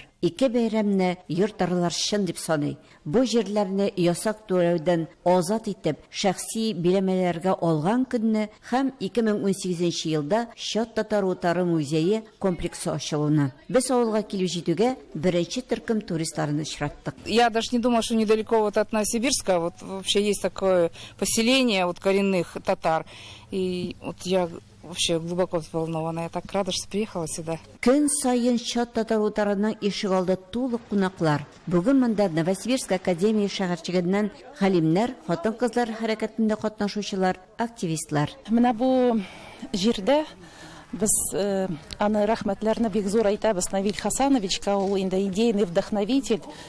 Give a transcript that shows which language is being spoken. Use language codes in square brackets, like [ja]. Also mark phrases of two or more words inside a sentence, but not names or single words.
[tt] 2 бәйрәмне йорт-тарлар шын дип саный. Бу җирләрне ясак түләүдән азат итеп, шәхси биләмәләргә алган көнне һәм 2018 елда Шат татар утары музее комплексы ачылуына. Без авылга килү җитүгә беренче төркем туристларын очраттык. [ru] Я даже не думала, что недалеко вот от Новосибирска вот вообще есть такое поселение вот коренных татар. И вот я вообще глубоко взволнована. Я так рада, что приехала сюда. [tt] Көн сайын Шат татар утарының ишек алды тулы кунаклар. Бүген монда Новосибирск академия шәһәрчегеннән галимнәр, хатын-кызлар хәрәкәтендә катнашучылар, активистлар. Менә бу җирдә без аны рәхмәтләрне бик зур әйтәбез Навил Хасановичка, ул инде [ru] идейный вдохновитель.